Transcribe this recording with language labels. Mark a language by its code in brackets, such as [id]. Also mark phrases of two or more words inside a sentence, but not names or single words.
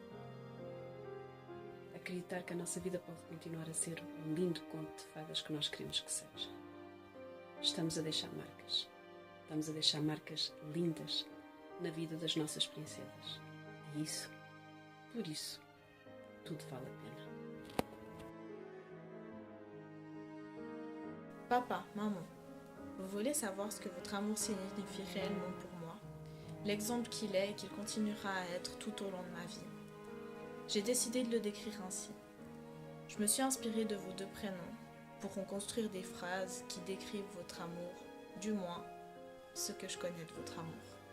[pt] Acreditar que a nossa vida pode continuar a ser um lindo conto de fadas que nós queremos que seja. Estamos a deixar marcas. Estamos a deixar marcas lindas na vida das nossas princesas. E isso, por isso, tudo vale a pena. [fr] Papa, maman, vous voulez savoir ce que votre amour signifie réellement pour moi? L'exemple qu'il est et qu'il continuera à être tout au long de ma vie. J'ai décidé de le décrire ainsi. Je me suis inspirée de vos deux prénoms pour reconstruire des phrases qui décrivent votre amour, du moins ce que je connais de votre amour.